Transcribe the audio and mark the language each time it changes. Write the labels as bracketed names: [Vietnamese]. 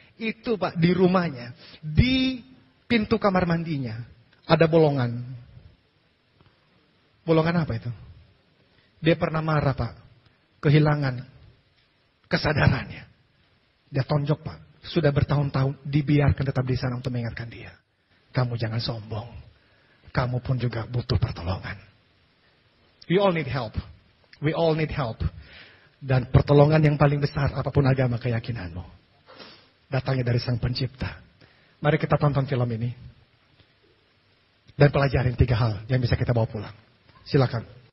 [Indonesian] Itu Pak, di rumahnya, di pintu kamar mandinya, ada bolongan. Bolongan apa itu? Dia pernah marah Pak, kehilangan kesadarannya. Dia tonjok Pak, sudah bertahun-tahun dibiarkan tetap di sana untuk mengingatkan dia. Kamu jangan sombong, kamu pun juga butuh pertolongan. [English] We all need help, we all need help. [Indonesian] Dan pertolongan yang paling besar, apapun agama keyakinanmu, datangnya dari Sang Pencipta. Mari kita tonton film ini. Dan pelajarin 3 hal yang bisa kita bawa pulang. Silakan.